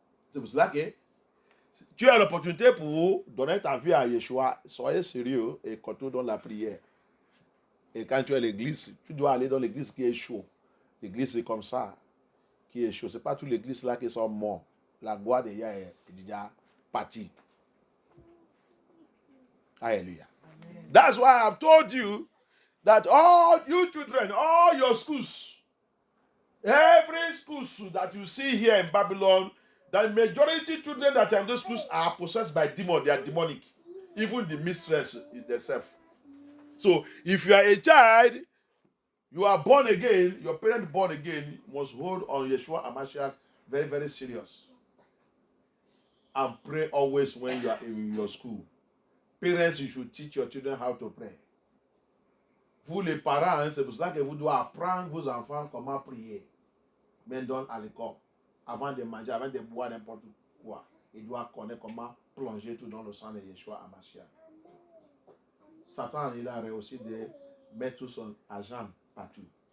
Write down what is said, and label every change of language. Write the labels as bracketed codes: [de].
[fr] C'est pour cela que tu as l'opportunité pour donner ta vie à Yeshua. Soyez sérieux et continue dans la prière. Et quand tu es à l'église, tu dois aller dans l'église qui est chaud. L'église c'est comme ça, qui est chaud. Ce n'est pas toutes les églises là qui sont mortes. La gloire de Yah est déjà partie. Hallelujah. Amen. [en] That's why I've told you that all you children, all your schools, every school that you see here in Babylon, the majority children that are in those schools are possessed by demons. They are demonic. Even the mistress themselves. So if you are a child, you are born again, your parent born again, must hold on Yeshua HaMashiach very, very serious. And pray always when you are in your school. Parents, you should teach your children how to pray. [fr] Vous les parents, c'est pour cela que vous devez apprendre vos enfants comment prier. Mais donc à l'école, avant de manger, avant de boire n'importe quoi, ils doivent connaître comment plonger tout dans le sang de Yeshua HaMashiach. Satan, il a réussi de mettre tout son argent partout.